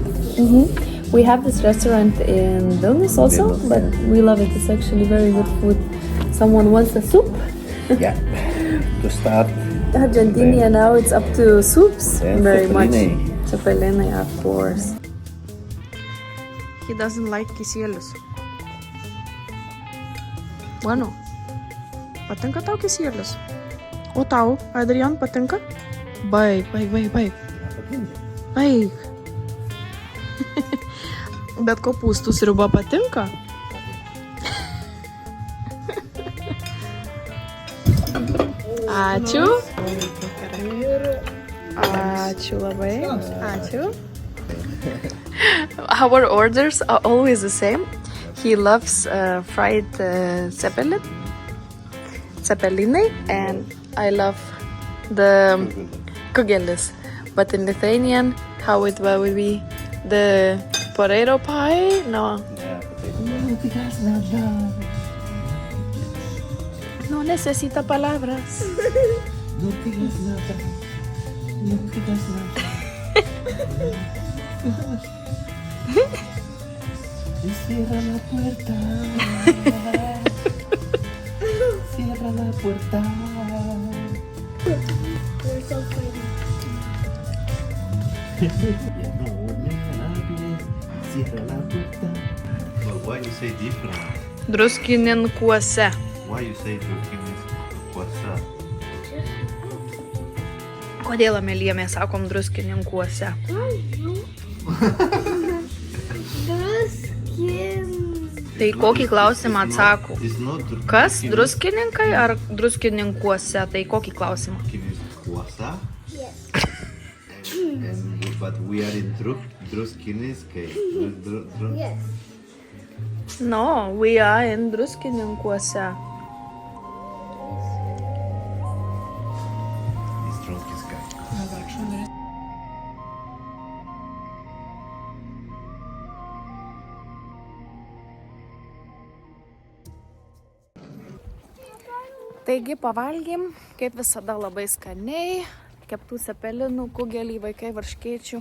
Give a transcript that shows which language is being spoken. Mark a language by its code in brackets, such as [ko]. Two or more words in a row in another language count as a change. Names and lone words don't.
[en] We have this restaurant in Vilnius also, but we love it. It's actually very good food. Someone wants a soup? Yeah, to start. Argentina now it's up to soups very much. Cepelinai. Cepelinai, of course. He doesn't like kisielius. [lt] Bueno, patinka tau kisielius? O tau, Adrian, patinka? Baik. Bet kopūstų sriuba patinka? Ačiū. Ačiū labai. Ačiū. [en] Our orders are always the same. He loves fried cepelinai, and I love the kugelis. But in Lithuanian, how it would be the potato pie? [es] No. No necesita palabras. No digas nada. Cierra la puerta. Cierra la puerta. [en] You're so pretty. [es] Ya no me hables. Cierra la puerta. [en] Well, why you say different? Druskininkuose. Why you say Druskininkuose? [lt] Kodėl Amelija mes sakom Druskininkuose? Tai kokį klausimą atsako? Kas? Druskininkai ar Druskininkuose? Tai kokį klausimą? Kuasa. [en] Yes. But we are in Druskininkai. Yes. No, we are in Druskininkuose. Druskininkai. [lt] Taigi pavalgėm, kaip visada labai skaniai, keptų cepelinų, kugelį, vaikai varškėčių.